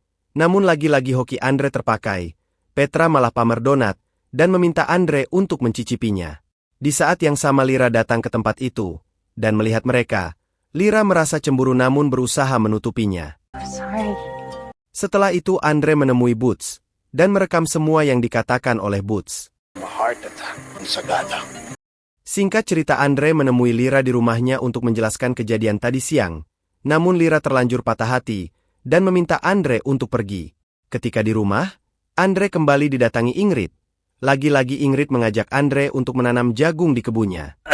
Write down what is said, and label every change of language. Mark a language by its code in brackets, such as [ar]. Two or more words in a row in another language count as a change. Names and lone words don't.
[id] Namun lagi-lagi hoki Andre terpakai. Petra malah pamer donat, dan meminta Andre untuk mencicipinya. Di saat yang sama Lira datang ke tempat itu, dan melihat mereka, Lira merasa cemburu namun berusaha menutupinya. Sorry. Setelah itu Andre menemui Butz, dan merekam semua yang dikatakan oleh Butz. [en] Heart attack. Sagada. [id] Singkat cerita Andre menemui Lira di rumahnya untuk menjelaskan kejadian tadi siang. Namun Lira terlanjur patah hati, dan meminta Andre untuk pergi. Ketika di rumah, Andre kembali didatangi Ingrid. Lagi-lagi Ingrid mengajak Andre untuk menanam jagung di kebunnya.